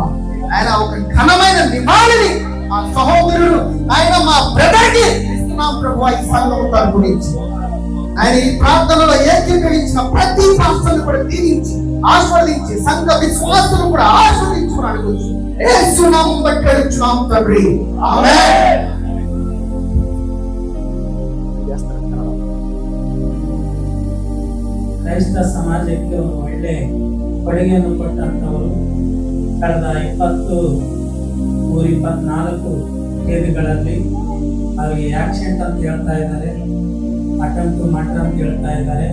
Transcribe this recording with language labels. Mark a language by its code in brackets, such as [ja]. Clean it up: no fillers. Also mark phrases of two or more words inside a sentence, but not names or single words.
[te] ఆయన ఒక ఘనమైన నివాళిని మా సహోదరుడు ఆయన మా బ్రదర్కి ఇస్తున్నాం ప్రభువా. ఈ సంఘం గురించి ఆయన ఈ ప్రార్థనలో ఏకీకరించిన ప్రతి పాస్టర్ను కూడా దీవించి ఆస్వాదించి సంఘ విశ్వాసులు కూడా ఆస్వాదించమని అడుగుచు యేసు నామమున బట్టి అడుగుచున్నాం తండ్రి, ఆమేన్. [kn] ಕ್ರೈಸ್ತ ಸಮಾಜಕ್ಕೆ ಒಂದು ಒಳ್ಳೆ ಕೊಡುಗೆಯನ್ನು ಕೊಟ್ಟಂತವರು ಕಳೆದ 20-24 ತೇದಿಗಳಲ್ಲಿ ಅವರಿಗೆ ಆಕ್ಸಿಡೆಂಟ್ ಅಂತ ಹೇಳ್ತಾ ಇದ್ದಾರೆ, [en] attempt murder [kn] ಅಂತ ಹೇಳ್ತಾ ಇದ್ದಾರೆ.